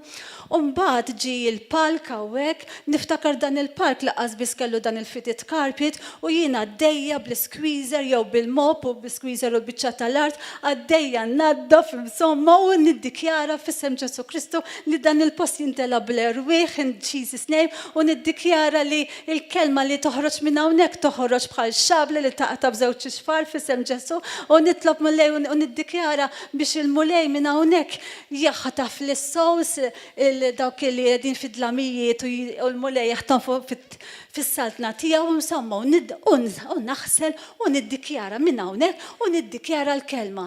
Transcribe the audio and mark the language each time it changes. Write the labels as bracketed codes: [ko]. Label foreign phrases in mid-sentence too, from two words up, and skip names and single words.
[mt] U mbagħad ġi l-park hawnhekk, niftakar dan il-park laqqas biss kellu dan il- [en] fitted carpet [mt] u jiena għaddejja bl-squeezer jew bil-mop u bl-squeezer u biċċa tal-art għaddejja naddaf insomma u niddikjara f'isem Ġesu Kristu li dan il-post jintela bl-erwieħ [en] in Jesus name [mt] u niddikjara li il-kelma li toħroġ minn hawnhekk toħroġ bħal xabla li taqta' b'żewġ ixfar f'isem Ġesu u nitlob mulej u niddikjara biex il-mulej minn hawnhekk jaħtaf lis-sows dawk li qegħdin fid-dlamijiet u l-mulej jaħtafu fis-saltna tiegħu insomma u naħsel u niddikjara minn hawnhekk u niddikjara l-kelma.